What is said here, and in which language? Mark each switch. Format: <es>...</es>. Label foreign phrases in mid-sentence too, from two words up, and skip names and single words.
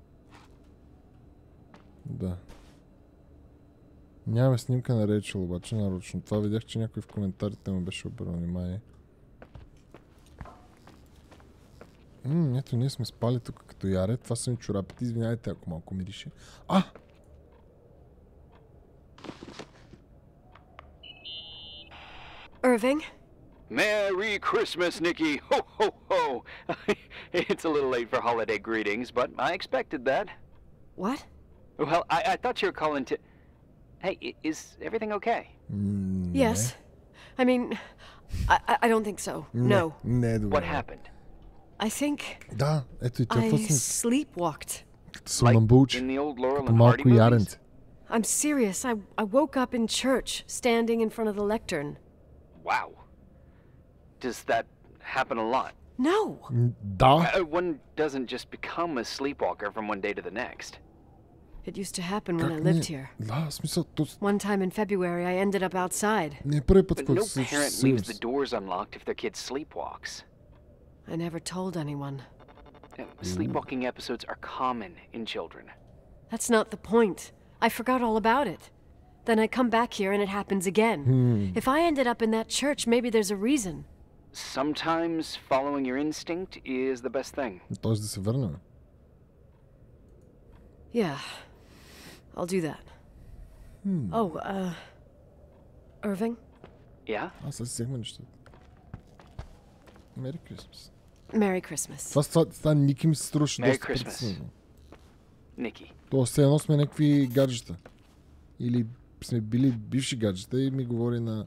<bg>Да. Нямаме снимка на Рейчел, обаче нарочно. Това видях, че някой в коментарите му беше обърнал внимание. Ето, ние сме спали тук като яре. Това са ми чорапите. Извинявайте, ако малко мирише.</bg> <en>Irving? Merry Christmas, Nikki! Ho, ho, ho! It's a little late for holiday greetings, but I expected that. What? Well, I thought you were calling to... Hey, is everything okay? Yes. I mean, I don't think so. No. What happened? I think</en> <bg>Да, ето и тя</bg> <en>I sleepwalked.</en> <bg>Съмнамбулче.</bg> <en>In the old Laurel</en> <bg>Като</bg> <en>and</en> <bg>малко</bg> <en>Hardy movies?</en> <bg>яренце.</bg> <en>I'm serious. I woke up in church, standing in front of the lectern. Wow. Does that happen a lot? No.</en> <bg>Да.</bg> <en>One doesn't just become a sleepwalker from one day to the next. It used to happen when I lived here.</en> <bg>Да, смисъл,</bg> <en>One time in February, I ended up outside.</en> <bg>не е първи път,</bg> <en>But</en> <bg>който</bg> <en>no</en> <bg>се</bg> <en>parent leaves the doors unlocked if their kid sleepwalks. I never told anyone. Sleepwalking episodes are common in children. That's not the point. I forgot all about it. Then I come back here and it happens again. If I ended up in that church, maybe there's a reason. Sometimes following your instinct is the best thing.</en> <bg>Т.е. да се върнем.</bg> <en>Yeah, I'll do that. Oh, Irving? Yeah?</en> <bg>Аз сега си взехме нещата.</bg> <en>Merry Christmas. Merry Christmas.</en> <bg>Това Ники ми се струваше</bg> <en>Merry</en> <bg>доста</bg> <en>Christmas.</en> <bg>притеснено. Nikki. Тоест, все едно сме някакви гаджета. Или сме били бивши гаджета и ми говори на...</bg>